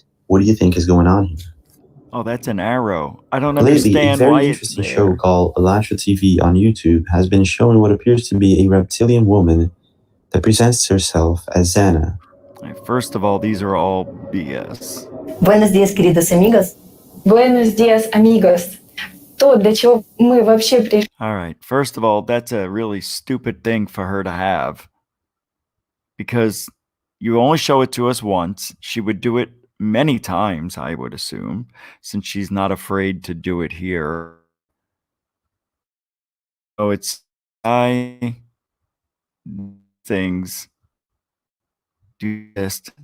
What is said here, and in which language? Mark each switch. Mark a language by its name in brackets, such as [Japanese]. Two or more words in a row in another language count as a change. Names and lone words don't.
[English] What do you think is going on here? Oh, that's an arrow. I don't Lately, a understand why very it's interesting there. show called Elastra TV on YouTube has been showing what appears to be a reptilian woman that presents herself as Xana. First of all, these are all BS. [Spanish] Buenos días, queridos amigos. Buenos días, amigos. [Russian] То, для чего мы вообще пришли. [English] All right. First of all, that's a really stupid thing for her to have. Because you only show it to us once. She would do it many times, I would assume, since she's not afraid to do it here. So it's things do this.